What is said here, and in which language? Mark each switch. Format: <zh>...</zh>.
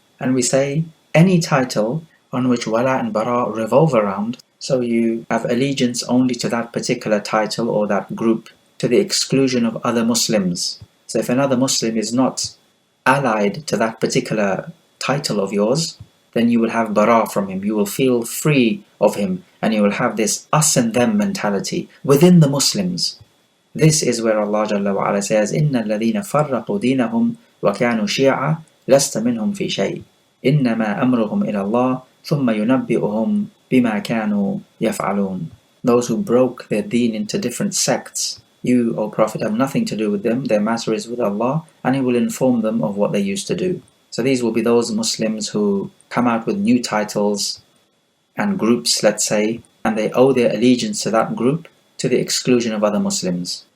<en>And we say any title on which wala and bara revolve around, so you have allegiance only to that particular title or that group to the exclusion of other Muslims. So if another Muslim is not allied to that particular title of yours, then you will have bara from him. You will feel free of him, and you will have this us and them mentality within the Muslims. This is where Allah Jalla wa Ala says,</en> <ar>إِنَّ الَّذِينَ فَرَّقُوا دِينَهُمْ وَكَانُوا شِيَعًا لَسْتَ مِنْهُمْ فِي شَيْءٍ إِنَّمَا أَمْرُهُمْ إِلَى اللَّهِ ثُمَّ يُنَبِّئُهُمْ بِمَا كَانُوا يَفْعَلُونَ.</ar> <en>Those who broke their deen into different sects, you, O Prophet, have nothing to do with them. Their matter is with Allah, and He will inform them of what they used to do. So these will be those Muslims who come out with new titles and groups, let's say, and they owe their allegiance to that group to the exclusion of other Muslims.</en>